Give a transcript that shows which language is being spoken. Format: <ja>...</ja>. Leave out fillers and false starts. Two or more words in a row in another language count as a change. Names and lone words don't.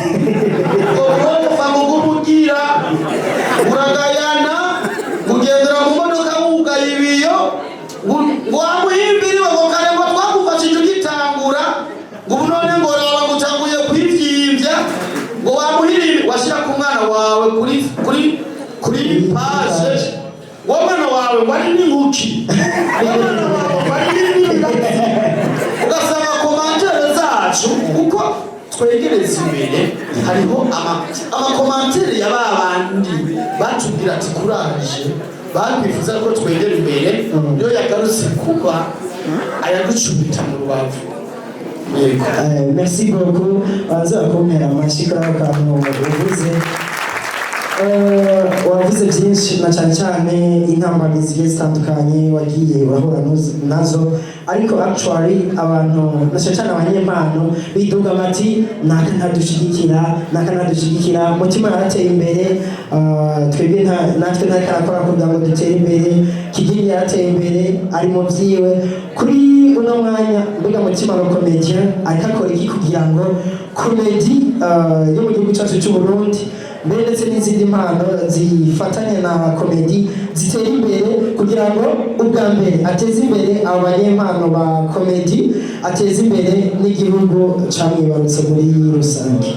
<rn>ngo mugumugira uragayana mugendera mu modoka wugaye ibiyo ngo wamuhimbiriwe ngo kare ngo twagufashije ugitangura ngo none ngo raba gutanguye kwivyimbya ngo wamuhirire washira ku mwana wawe kuri page w'umwana wawe wari n'inkuki, w'umwana wawe wari n'inkuki. Ugasanga komantere zacu uko twegereza imbere, hariho amakomantere ya babandi batubwira ati kuraje, bakwifuza ko twegera imbere, niyo yagarutse kuba ayaducubita mu rubavu.</rn> <fr>Merci beaucoup.</fr> <rn>Azakomera amashyi kuri ako kantu uvuze. Wavuze byinshi na cyane cyane intambwe zigiye zitandukanye wagiye urahura nazo, ariko actually abantu na cyane cyane abanyempano biduga bati naka mutima yarateye imbere. Twebwe natwe ntarakora kugira ngo dutere imbere. Kigingi yarateye imbere ari mu byiwe. Kuri uno mwanya mbega mutima wa comedian ariko akora iki kugira ngo komedi yo mu gihugu cyacu cy'u Burundi ndetse n'izindi mpano zifatanya na komedi zitera imbere, kugira ngo ubwa mbere ateze imbere abo banyempano ba komedi, ateze imbere n'igihugu camwibarutse muri rusange.</rn>